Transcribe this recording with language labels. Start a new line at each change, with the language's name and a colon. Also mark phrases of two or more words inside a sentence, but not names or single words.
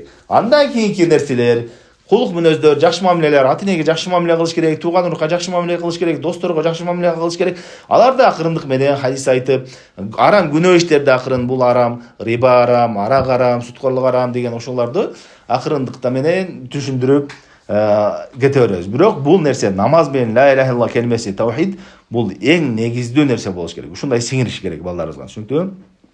Kyrgyz: Андан кийинки нерселер, кулук мүнөздөр, жакшы мамилелер, ата-энеге жакшы мамиле кылыш керек, тууган урукка жакшы мамиле кылыш керек, досторго жакшы мамиле кылыш керек. Аларды акырындык менен хадис айтып, арам күнөө иштерди акырын, бул арам, риба арам, арак арам, суткорлук арам деген ошолорду акырындыкта менен түшүндүрүп кете беребиз. Бирок бул нерсе намаз менен
Arabic: لا إله إلا الله
Kyrgyz: келмеси, таухид, бул эң негиздүү нерсе болуш керек. Ушундай сиңириш керек балдарыбызга, түшүнүктүүбү?